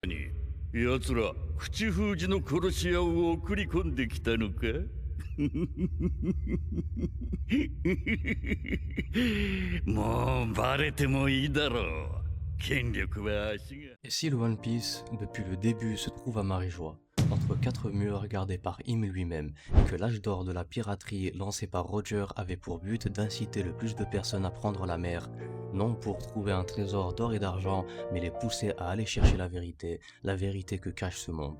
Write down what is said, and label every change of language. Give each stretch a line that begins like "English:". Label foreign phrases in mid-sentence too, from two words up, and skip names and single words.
Japanese: に奴ら口封じの殺し屋を送り込んできたのか。もうバレてもいいだろう。権力は足が。
French: Et si le One Piece, depuis le début, se trouve à Marie-Joie, entre quatre murs gardés par Im lui-même, et que l'âge d'or de la piraterie lancé par Roger avait pour but d'inciter le plus de personnes à prendre la mer, non pour trouver un trésor d'or et d'argent, mais les pousser à aller chercher la vérité que cache ce monde.